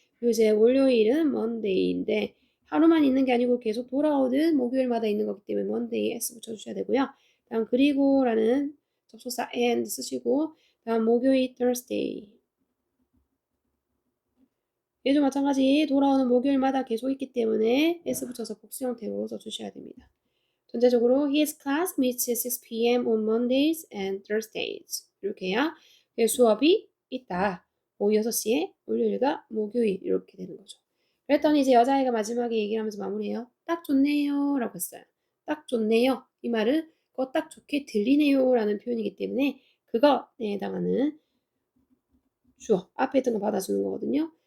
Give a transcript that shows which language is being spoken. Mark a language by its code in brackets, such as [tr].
[ko] 이제 월요일은 monday인데 하루만 있는 게 아니고 계속 돌아오는 목요일마다 있는 거기 때문에 Monday S 붙여주셔야 되고요. 다음 그리고라는 접속사 and 쓰시고 다음 목요일 Thursday 얘도 마찬가지 돌아오는 목요일마다 계속 있기 때문에 S 붙여서 복수 형태로 써주셔야 됩니다. [en] 전체적으로 his class meets at 6 p.m. on Mondays and Thursdays [ko] 이렇게 해야 수업이 있다. 오후 6시에 월요일과 목요일 이렇게 되는 거죠. 그랬더니 이제 여자아이가 마지막에 얘기를 하면서 마무리해요. 딱 좋네요 라고 했어요. 딱 좋네요. 이 말은 그거 딱 좋게 들리네요 라는 표현이기 때문에 그거에 해당하는 주어 앞에 있던 거 받아주는 거거든요.